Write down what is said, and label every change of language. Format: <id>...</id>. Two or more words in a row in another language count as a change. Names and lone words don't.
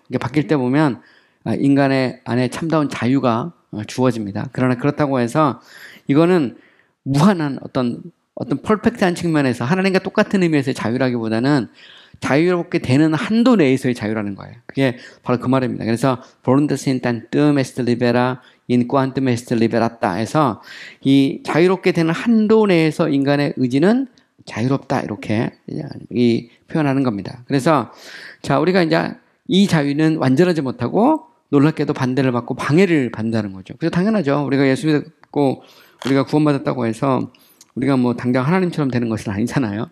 <ko>이게 바뀔 때 보면 인간의 안에 참다운 자유가 주어집니다. 그러나 그렇다고 해서 이거는 무한한 어떤 퍼펙트한 측면에서 하나님과 똑같은 의미에서의 자유라기보다는 자유롭게 되는 한도 내에서의 자유라는 거예요. 그게 바로 그 말입니다. 그래서</ko> <la>voluntas in tantum est libera in quantum est liberata</la> <ko>해서 이 자유롭게 되는 한도 내에서 인간의 의지는 자유롭다 이렇게 이 표현하는 겁니다. 그래서 자, 우리가 이제 이 자유는 완전하지 못하고 놀랍게도 반대를 받고 방해를 받는다는 거죠. 그래서 당연하죠. 우리가 예수 믿고 우리가 구원받았다고 해서 우리가 뭐 당장 하나님처럼 되는 것은 아니잖아요.</ko>